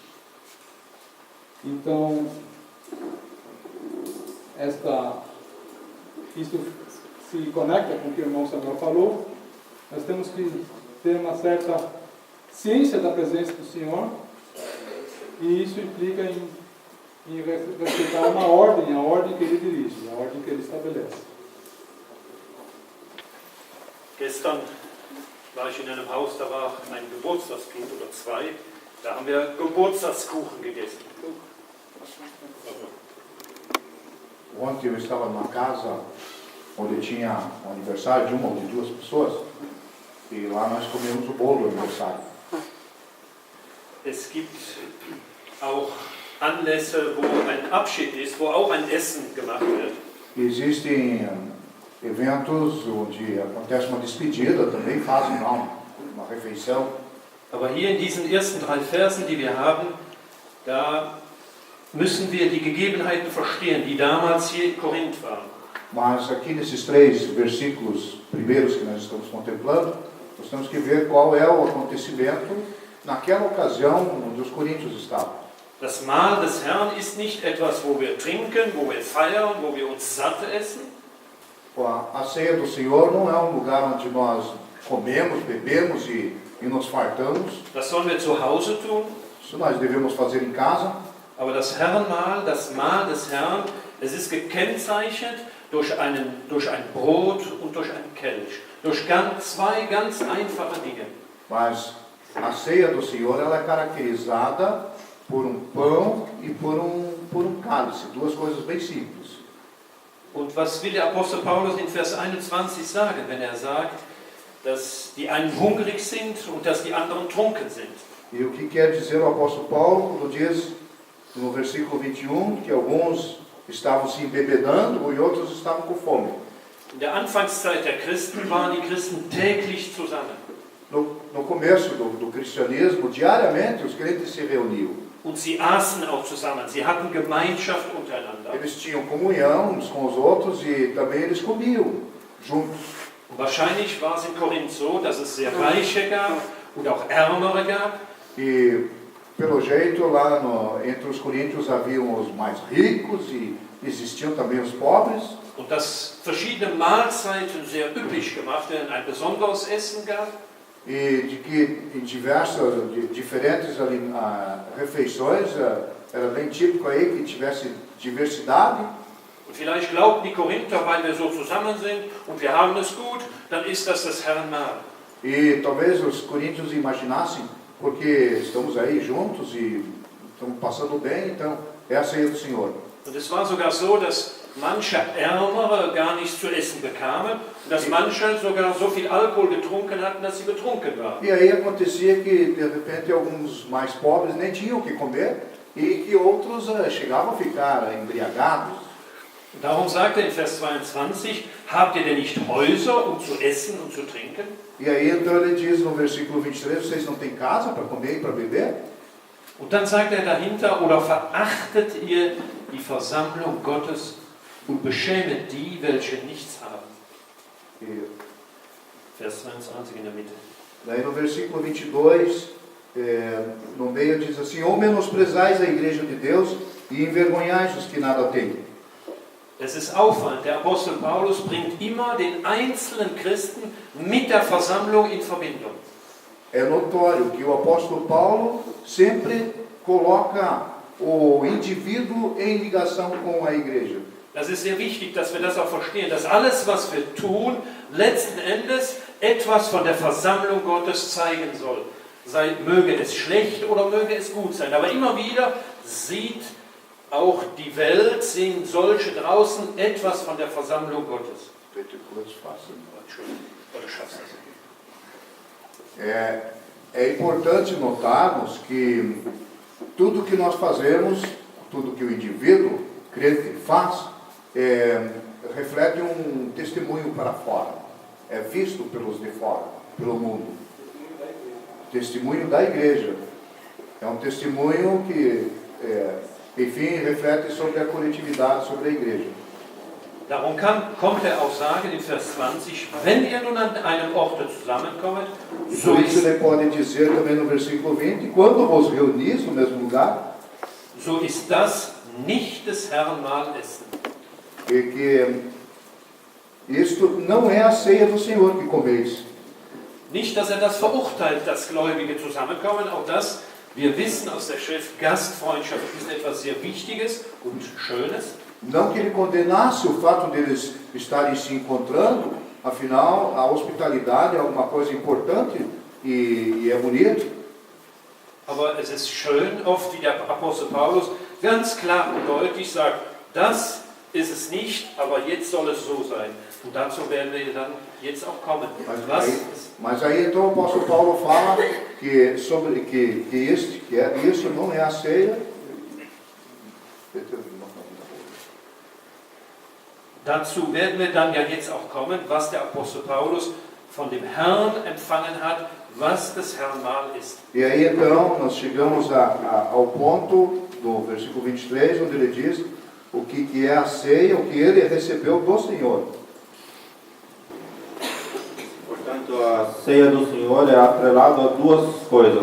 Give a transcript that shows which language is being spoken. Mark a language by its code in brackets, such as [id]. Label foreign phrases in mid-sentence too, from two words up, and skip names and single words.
[pt] Então, isso se conecta com o que o irmão Samuel falou. Nós temos que ter uma certa ciência da presença do Senhor, e isso implica em respeitar uma ordem, a ordem que ele dirige, a ordem que ele estabelece. [de] Gestern war ich in einem Haus, da war ein Geburtstagsbesuch oder zwei, da haben wir Geburtstagskuchen gegessen. [pt] Ontem eu estava numa casa onde tinha um aniversário de uma ou de duas pessoas, e lá nós comemos o bolo do aniversário. [de] Es gibt auch Anlässe, wo ein Abschied ist, wo auch ein Essen gemacht wird. [pt] Existem eventos onde acontece uma despedida, também fazem lá uma refeição. [de] Aber hier in diesen ersten 3 Versen, die wir haben, da müssen wir die Gegebenheiten verstehen, die damals hier in Korinth waren. [pt] Mas aqui nesses 3 versículos primeiros que nós estamos contemplando, nós temos que ver qual é o acontecimento naquela ocasião onde os coríntios estavam. [de] Das Mahl des Herrn ist nicht etwas, wo wir trinken, wo wir feiern, wo wir uns satt essen. [pt] A ceia do Senhor não é um lugar onde nós comemos, bebemos e nos fartamos. [de] Das sollen wir zu Hause tun. [pt] Isso nós devemos fazer em casa. [de] Aber das Herrenmahl, das Mahl des Herrn, es ist gekennzeichnet durch ein Brot und durch einen Kelch. Durch 2 ganz einfache Dinge. [pt] Mas a ceia do Senhor ela é caracterizada por um pão e por um cálice. 2 coisas bem simples. [de] Und was will der Apostel Paulus in Vers 21 sagen, wenn er sagt, dass die einen hungrig sind und dass die anderen trunken sind? [pt] E o que quer dizer o apóstolo Paulo quando diz no versículo 21 que alguns estavam se embebedando e outros estavam com fome? [de] In der Anfangszeit der Christen waren die Christen täglich zusammen. [pt] No começo do cristianismo, diariamente os crentes se reuniam. [de] Und sie aßen auch zusammen, sie hatten Gemeinschaft untereinander. [pt] Eles tinham comunhão uns com os outros e também eles comiam juntos. [de] Und wahrscheinlich war es in Korinth so, dass es sehr Reiche gab und auch Ärmere gab. [pt] E pelo jeito lá entre os coríntios haviam os mais ricos e existiam também os pobres. [de] Und dass verschiedene Mahlzeiten sehr üppig gemacht werden, ein besonderes Essen gab. [pt] E de que em diferentes refeições era bem típico aí que tivesse diversidade. [de] Und vielleicht glaubten die Korinther, weil wir so zusammen sind und wir haben es gut, dann ist das Herrn Mahl. [pt] E talvez os coríntios imaginassem, porque estamos aí juntos e estamos passando bem, então é a ceia do Senhor. [de] Und es war sogar so, dass manche Ärmere gar nichts zu essen bekamen und dass manche sogar so viel Alkohol getrunken hatten, dass sie betrunken waren. [pt] E aí acontecia que, de repente, alguns mais pobres nem tinham o que comer e que outros chegavam a ficar embriagados. [de] Darum sagt er in Vers 22, habt ihr denn nicht Häuser, um zu essen und zu trinken? [pt] E aí então ele diz no versículo 23, vocês não têm casa para comer e para beber? [de] Und dann sagt er dahinter, oder verachtet ihr die Versammlung Gottes und beschämet die, welche nichts haben? [pt] E [de] Vers 22 in der Mitte. [pt] daí no versículo 22, no meio diz assim, ou menosprezais a igreja de Deus e envergonhais os que nada têm. [de] Es ist auffallend, der Apostel Paulus bringt immer den einzelnen Christen mit der Versammlung in Verbindung. [pt] É notório que o apóstolo Paulo sempre coloca o indivíduo em ligação com a igreja. [de] Das ist sehr wichtig, dass wir das auch verstehen, dass alles, was wir tun, letzten Endes etwas von der Versammlung Gottes zeigen soll. Möge es schlecht oder möge es gut sein. Aber immer wieder sieht auch die Welt, sehen solche draußen etwas von der Versammlung Gottes. [pt] É importante notarmos que tudo que nós fazemos, tudo que o indivíduo crente faz, reflete um testemunho para fora. É visto pelos de fora, pelo mundo. Testemunho da igreja. É um testemunho que, enfim, reflete sobre a coletividade, sobre a igreja. [de] Darum kommt er auch sagen in Vers 20, wenn ihr nun an einem Orte zusammenkommt, so [pt] Por isso [de] ist, [pt] ele pode dizer também no versículo 20, quando vos reunis no mesmo lugar, [de] so ist das nicht des Herrn Mahlessen. [pt] e que isto não é a ceia do Senhor que comeis. [de] Nicht, dass er das verurteilt, dass Gläubige zusammenkommen, auch das, wir wissen aus der Schrift, Gastfreundschaft ist etwas sehr Wichtiges und Schönes. [pt] Não que ele condenasse o fato deles estarem se encontrando, afinal, a hospitalidade é alguma coisa importante e é bonito. [de] Aber es ist schön, oft wie der Apostel Paulus ganz klar und deutlich sagt, das ist es nicht, aber jetzt soll es so sein. Und dazu werden wir dann jetzt auch kommen. [pt] Mas aí então o apóstolo Paulo fala que isso não é a ceia. [de] Dazu werden wir dann ja jetzt auch kommen, was der Apostel Paulus von dem Herrn empfangen hat, was das Herrn Mahl ist. [pt] E aí então nós chegamos ao ponto do versículo 23, onde ele diz o que é a ceia, o que ele recebeu do Senhor. Portanto, a ceia do Senhor é atrelada a duas coisas.